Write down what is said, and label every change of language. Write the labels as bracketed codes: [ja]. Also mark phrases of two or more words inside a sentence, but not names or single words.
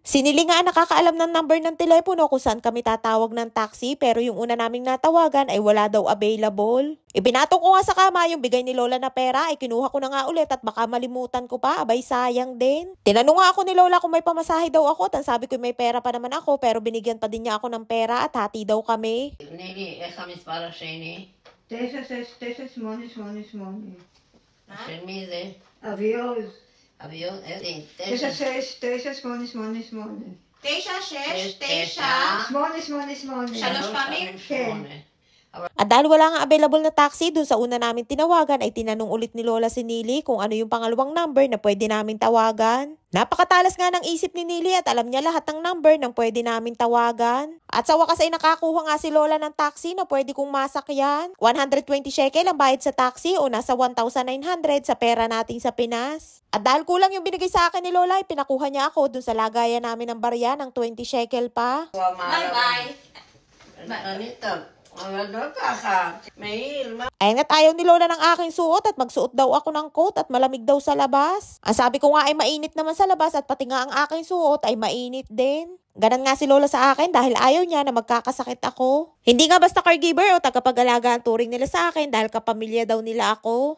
[tl] Sinili nga nakakaalam ng number ng telepono kung saan kami tatawag ng taxi pero yung una naming natawagan ay wala daw available. Ipinatong ko nga sa kama yung bigay ni Lola na pera ay kinuha ko na nga ulit at baka malimutan ko pa, abay sayang din. Tinanong nga ako ni Lola kung may pamasahe daw ako at ang sabi ko may pera pa naman ako pero binigyan pa din niya ako ng pera at hati daw kami. [he] נילי, איך המספר השני? 96988. של מי זה? אביוז. אביון? איזה? 96988. 969 888. שלוש פעמים? כן. [tl] At dahil wala nga available na taxi dun sa una namin tinawagan ay tinanong ulit ni Lola si Nili kung ano yung pangalawang number na pwede namin tawagan. Napakatalas nga ng isip ni Nili at alam niya lahat ng number ng pwede namin tawagan. At sa wakas ay nakakuha nga si Lola ng taxi na pwede kong masakyan. 120 shekel ang bayad sa taxi o nasa 1,900 sa pera natin sa Pinas. At dahil kulang yung binigay sa akin ni Lola ay pinakuha niya ako dun sa lagayan namin ng barya ng 20 shekel pa. Bye-bye. [he] אני טוב, אבל לא ככה. מעיל, מה? [tl] Ayun at ayaw ni Lola ng aking suot at magsuot daw ako ng coat at malamig daw sa labas. Ang sabi ko nga ay mainit naman sa labas at pati nga ang aking suot ay mainit din. Ganon nga si Lola sa akin dahil ayaw niya na magkakasakit ako. Hindi nga basta caregiver o tagapag-alaga ang turing nila sa akin dahil kapamilya daw nila ako.